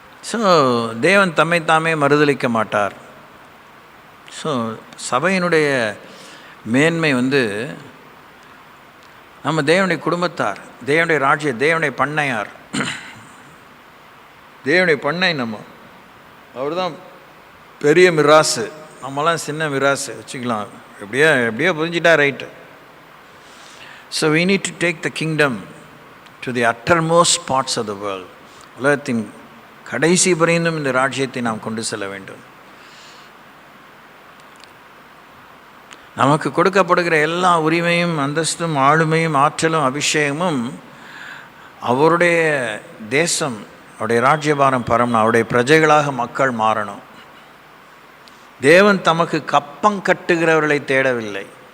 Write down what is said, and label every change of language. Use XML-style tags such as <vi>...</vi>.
<ta>So தேவன் தாமே மறுதளிக்க மாட்டார். ஸோ சபையினுடைய மேன்மை நம்ம தேவனுடைய குடும்பத்தார், தேவனுடைய ராஜ்ய, தேவனுடைய பண்ணையார், தேவனுடைய பண்ணை. அவர் தான் பெரிய மிராசு, நம்மலாம் சின்ன மிராசு வச்சுக்கலாம். எப்படியோ புரிஞ்சிட்டா right.</ta> <en>So we need to take the kingdom to the uttermost parts of the world.</en> <ta>உலகத்தின் கடைசி பரியந்தம் இந்த ராஜ்யத்தை நாம் கொண்டு செல்ல வேண்டும். நமக்கு கொடுக்கப்படுகிற எல்லா உரிமையும் அந்தஸ்தும் ஆளுமையும் ஆற்றலும் அபிஷேகமும் அவருடைய தேசம், அவருடைய ராஜ்யபாரம் பரமணும், அவருடைய பிரஜைகளாக மக்கள் மாறணும். தேவன் தமக்கு கப்பம் கட்டுகிறவர்களை தேடவில்லை.</ta>